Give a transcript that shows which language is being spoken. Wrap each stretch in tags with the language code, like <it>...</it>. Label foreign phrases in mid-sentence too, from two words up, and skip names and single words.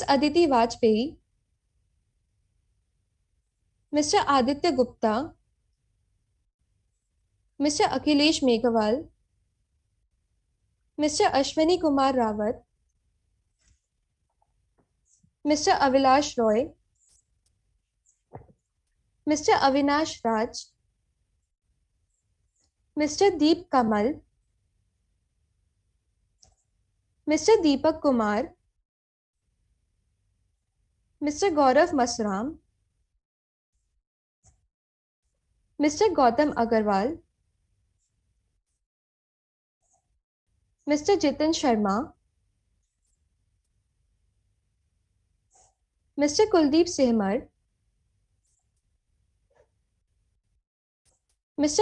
<en>Aditi Vajpayee, Mr. Aditya Gupta, Mr. Akhilesh Meghawal, Mr. Ashwani Kumar Rawat, Mr. Avilash Roy, Mr. Avinash Raj, Mr. Deep Kamal, Mr. Deepak Kumar, Mr. Gaurav Masram, Mr. Gautam Agarwal, Mr. Jitin Sharma, Mr. Kuldeep Sehmar, Mr.</en>